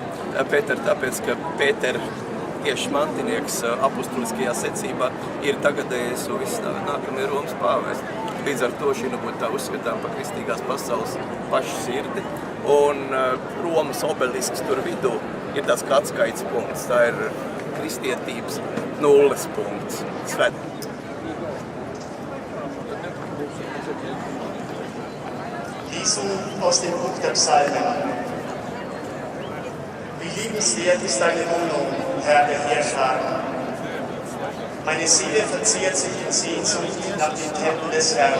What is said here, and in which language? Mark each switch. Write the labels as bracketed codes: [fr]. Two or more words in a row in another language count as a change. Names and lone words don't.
[lv] Pētera tāpēc, ka Pētera tieši mantinieks apustuliskajā secībā ir tagadējais un viss nākamie Romas pāvesti. Līdz ar to šī būtu tā uzskatām par kristīgās pasaules pašu sirdi. Un Romas obelisks tur vidū ir tas kā atskaits punkts. Tā ir kristietības nulles punkts. [de] Lesung aus dem Buch der Psalmen. Wie liebenswert ist deine Wohnung, Herr der Heerscharen. Meine Seele verzehrt sich in Sehnsucht nach dem Tempel des Herrn.